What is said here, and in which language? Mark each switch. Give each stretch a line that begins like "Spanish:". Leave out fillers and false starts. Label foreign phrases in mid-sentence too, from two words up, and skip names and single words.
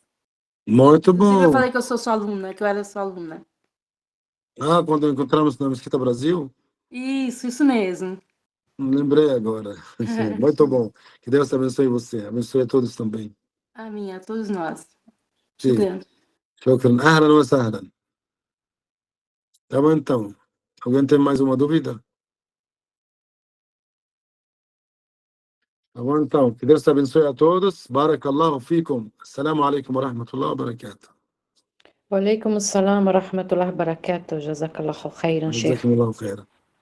Portuguese: Muito Inclusive, bom. eu falei que eu sou sua aluna, que eu era sua aluna. Ah, quando encontramos na Mesquita Brasil? Isso mesmo. Lembrei agora. Sim, muito bom. Que Deus abençoe você. Abençoe a todos também. Amém, a todos nós. Sim. Shukran.
Arabic: شكرا. أهلا وسهلا.
Portuguese: Tá bom, então. Alguém tem mais uma dúvida? Tá bom, então. Que Deus abençoe a todos.
Arabic: بارك الله فيكم. السلام عليكم ورحمة الله وبركاته. وعليكم السلام ورحمة الله وبركاته. جزاك الله خيرا، شيخ. جزاكم الله خيرا.